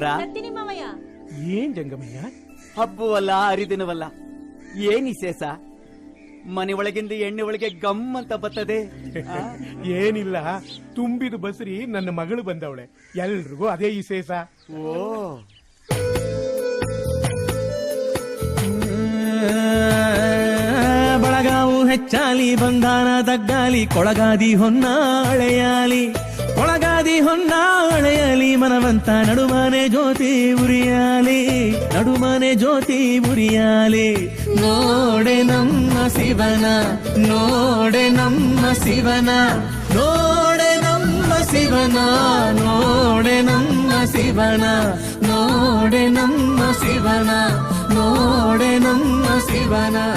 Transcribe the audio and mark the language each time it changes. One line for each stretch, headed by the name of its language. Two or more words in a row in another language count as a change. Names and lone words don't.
Kannada: ಏನ್ ಜಂಗಮಯ್ಯ? ಹಬ್ಬವಲ್ಲ ಹರಿದಿನವಲ್ಲ, ಏನ್ ವಿಶೇಷ? ಮನೆ ಒಳಗಿಂದ ಎಣ್ಣೆ ಒಳಗೆ ಗಮ್ ಅಂತ ಬರ್ತದೆ. ಏನಿಲ್ಲ, ತುಂಬಿದ ಬಸ್ರಿ ನನ್ನ ಮಗಳು ಬಂದವಳೆ, ಎಲ್ರಿಗೂ ಅದೇ ವಿಶೇಷ. ಓ ಬಳಗಾವು ಹೆಚ್ಚಾಲಿ ಬಂಧಾನ ತಗ್ಗಾಲಿ ಕೊಳಗಾದಿ ಹೊನ್ನಾಳೆಯಾಲಿ ಕೊಳಗಾದಿ ಹೊನ್ನಾಳೆಯಲಿ ಮನವಂತ ನಡುಮನೆ ಜ್ಯೋತಿ ಉರಿಯಾಲಿ ನಡುಮನೆ ಜ್ಯೋತಿ ಉರಿಯಾಲಿ ನೋಡೆ ನಮ್ಮ ಶಿವನ ನೋಡೆ ನಮ್ಮ ಶಿವನ ನೋಡೆ ನಮ್ಮ ಶಿವನ ನೋಡೆ ನಮ್ಮ ಶಿವನ ನೋಡೆ ನಮ್ಮ ಶಿವನ ನೋಡೆ ನಮ್ಮ ಶಿವನ.